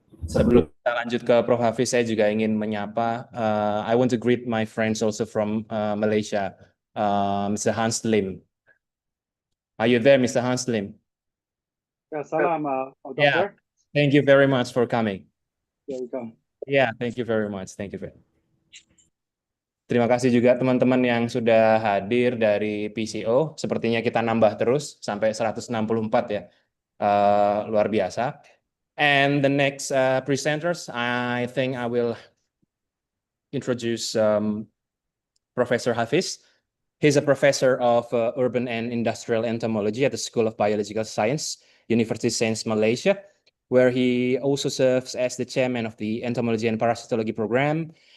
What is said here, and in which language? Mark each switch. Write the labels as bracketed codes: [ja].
[id] Sebelum kita lanjut ke Prof. Hafiz, saya juga ingin menyapa. [en] I want to greet my friends also from Malaysia, Mr. Hans Lim. Are you there, Mr. Hans Lim? Salam, Doctor. Yeah, thank you very much for coming. You're welcome. Yeah, thank you very much. Thank you. [id] Terima kasih juga teman-teman yang sudah hadir dari PCO. Sepertinya kita nambah terus sampai 164 ya. Luar biasa. [en] And the next presenters, I think I will introduce Professor Hafiz. He's a professor of urban and industrial entomology at the School of Biological Science, University of Sains Malaysia, where he also serves as the chairman of the Entomology and Parasitology program.